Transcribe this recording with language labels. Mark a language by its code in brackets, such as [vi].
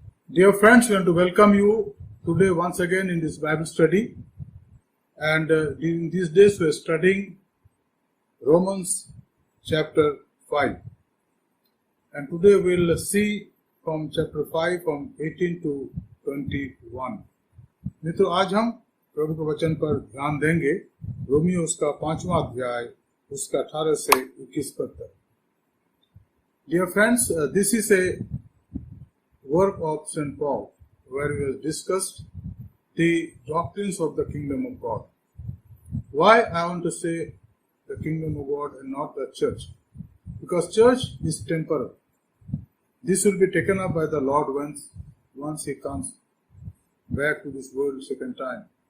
[en] Dear friends, we want to welcome you today once again in this Bible study. And during these days, we are studying Romans chapter 5. And today we will see from chapter 5 from 18 to 21. [hi] मित्रों, आज हम प्रभु के वचन पर ध्यान देंगे। Romeo उसका 5वां अध्याय उसका 18 से 21 पद तक। [en] Dear friends, this is a work of St. Paul, where we have discussed the doctrines of the kingdom of God. Why I want to say the kingdom of God and not the church? Because church is temporal. This will be taken up by the Lord once He comes back to this world second time.